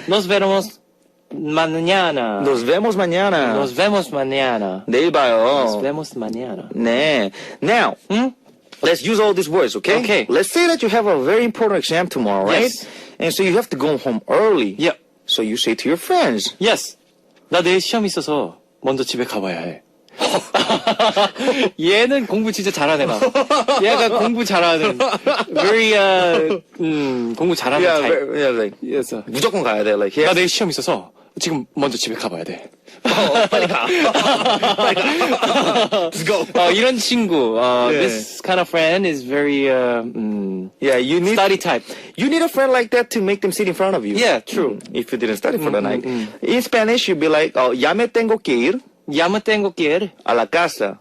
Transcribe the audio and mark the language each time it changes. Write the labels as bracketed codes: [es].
[es] Nos vemos mañana. Nos vemos mañana. Nos vemos mañana. [ko] 내일 봐요. [es] Nos vemos mañana. [ko] 네. [en] Now, let's use all these words, okay? Okay. Let's say that you have a very important exam tomorrow, right? Yes. And so you have to go home early. Yeah. So you say to your friends, Yes. [ko] 나 내일 시험 있어서 먼저 집에 가봐야 해. 얘는 공부 진짜 잘하네, 나. 얘가 공부 잘하는, very, 공부 잘하는 [en] Yeah, [ko] 타입. [en] yeah, like [ko] 그래서 무조건 가야 돼. [en] Like, [ko] 나 내일 시험 있어서 지금 먼저 집에 가봐야 돼. 빨리 가. 빨리 가. [en] Let's go. [ko] 이런 친구, [en] Yeah. this kind of friend is very, Yeah, you need study type. you need a friend like that to make them sit in front of you. Yeah, true. If you didn't study for the night. In Spanish, you'd be like, [es] ya me tengo que ir Ya me tengo que ir a la casa.